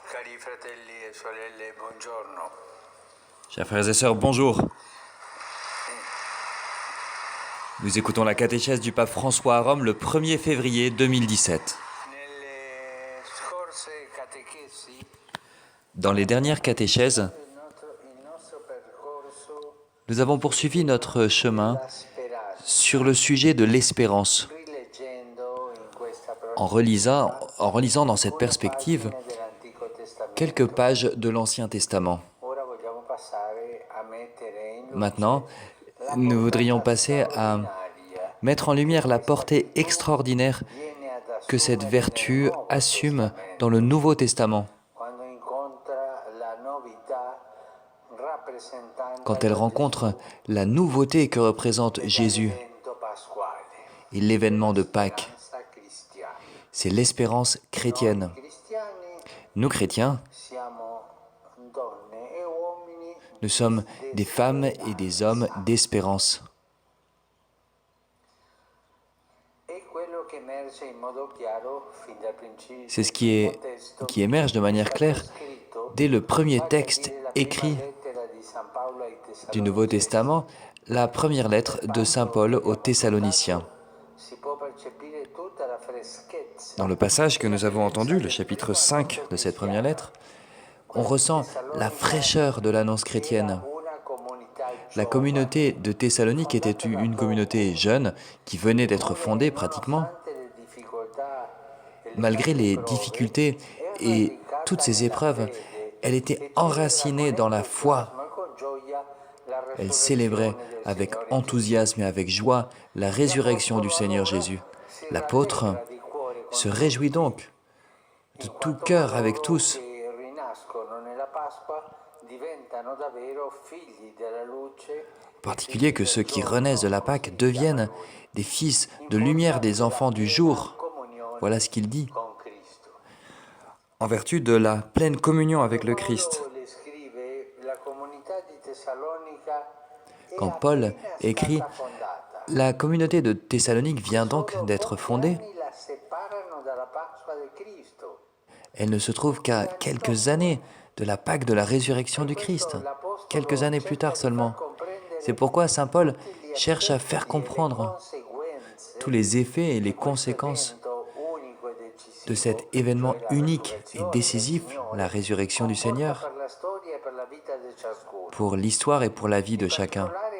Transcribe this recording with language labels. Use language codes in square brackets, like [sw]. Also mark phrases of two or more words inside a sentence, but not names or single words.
[it] Cari fratelli e sorelle, buongiorno. [fr] Chers frères et sœurs, bonjour. Nous écoutons la catéchèse du pape François à Rome le 1er février 2017. [it] Nelle scorse catechesi [fr] Dans les dernières catéchèses, [it] il nostro percorso [fr] nous avons poursuivi notre chemin [it] la speranza, [fr] sur le sujet de l'espérance, [it] rileggendo in questa [fr] en [it] prospettiva [fr] relisant dans cette perspective [it] pagine dell'Antico Testamento. [fr] quelques pages de l'Ancien Testament. [it] Ora vogliamo passare a mettere in luce [fr] Maintenant, [it] la [fr] nous voudrions [it] portata [fr] passer à [it] straordinaria [fr] mettre en lumière la portée extraordinaire [it] viene ad [fr] que cette [it] assumere [fr] vertu [it] nel Nuovo [fr] assume [it] Testamento, [fr] dans le Nouveau Testament, [it] quando incontra la novità rappresentante [fr] quand elle rencontre la nouveauté que représente Jésus [it] l'evento pasquale, [fr] et l'événement de Pâques. [it] speranza cristiana. [fr] C'est l'espérance chrétienne. [it] Cristiani [fr] Nous, chrétiens, [it] siamo donne e uomini [fr] nous sommes des femmes et des hommes d'espérance. [it] e quello che emerge in modo chiaro fin dal principio [fr] C'est ce qui émerge de manière claire dès le premier texte écrit du Nouveau Testament, la première lettre de Saint Paul aux Thessaloniciens. [it] si può percepire tutta la freschezza. [fr] Dans le passage que nous avons entendu, le chapitre 5 de cette première lettre, on ressent la fraîcheur de l'annonce chrétienne. [it] Una comunità [fr] La communauté de Thessalonique était une communauté jeune qui venait d'être fondée pratiquement. [it] nonostante le difficoltà e le [fr] Malgré les difficultés et toutes ces épreuves, elle était enracinée dans la foi. [it] ma con gioia la [fr] Elle célébrait avec enthousiasme et avec joie la résurrection du Seigneur Jésus. L'apôtre [it] di cuore [fr] se réjouit donc de tout cœur avec tous, [it] che rinascono nella Pasqua diventano davvero figli della luce [fr] en particulier que ceux qui renaissent de la Pâque deviennent des fils de lumière, des enfants du jour. [it] comunione [fr] Voilà ce qu'il dit, [it] con Cristo. [fr] en vertu de la pleine communion avec le Christ. [it] Paolo le scrive la comunità di Tessalonica è [fr] Quand Paul [it] appena [fr] écrit [it] stata fondata. [fr] « La communauté de Thessalonique vient donc d'être fondée », [it] Anni la separano dalla Pasqua di Cristo. [fr] elle ne se trouve qu'à quelques années de la Pâque de la résurrection du Christ, quelques années plus tard seulement. C'est pourquoi saint Paul cherche à faire comprendre tous les effets et les conséquences de cet événement unique et décisif, la résurrection du Seigneur, pour l'histoire et pour la vie de chacun.